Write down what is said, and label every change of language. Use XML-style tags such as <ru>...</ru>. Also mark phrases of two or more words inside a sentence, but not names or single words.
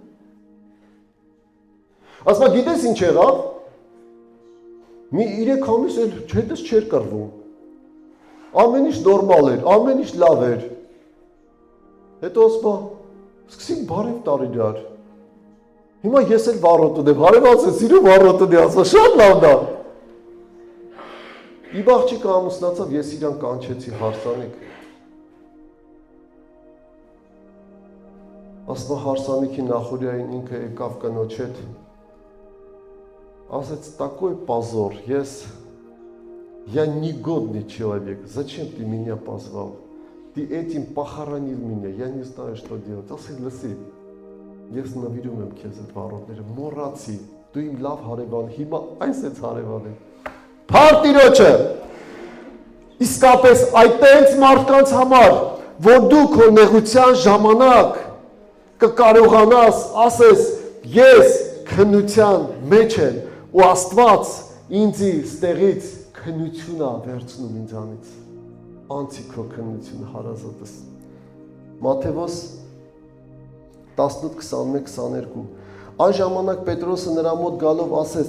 <hy>Ասում եմ, գիտես ինչ եղավ։ Մի 3 ամիս էլ հետս չէր կռվում։ Ամեն ինչ նորմալ էր, ամեն ինչ լավ էր։ Հետո ասում եմ, սկսենք բարև տար իրար։ Հիմա ես էլ վառոտ ունեմ, հարևանս է սիրում վառոտ ունի, ասում եմ, շատ լավն է։ Իմ աղջիկը ամուսնացավ, ես իրան կանչեցի հարսանիք։ Ասում եմ, հարսանիքի նախօրյային ինքը եկավ կնոջ հետ։ Ասեց,</hy> <ru>такой позор, я негодный человек, зачем ты меня позвал? Ты этим похоронил меня, я не знаю, что делать.</ru> <hy>Ասի, լսի, ես նվիրում եմ քեզ այդ վառոտները, մոռացի, դու իմ լավ հարևան, հիմա այսպես հարևան եմ։ Փարտիրոջը, իսկապես այդտենց մարդկանց համար, որ դու քո նեղության ժամանակ կկարողանաս, ասես, ես քնության մեջ եմ, ու Աստված ինձի ստեղից քնություն է վերցնում ինձանից, անցի քո քնությունը հարազատս։ Մատթեոս 18:21-22 Այն ժամանակ Պետրոսը նրա մոտ գալով ասեց.</hy>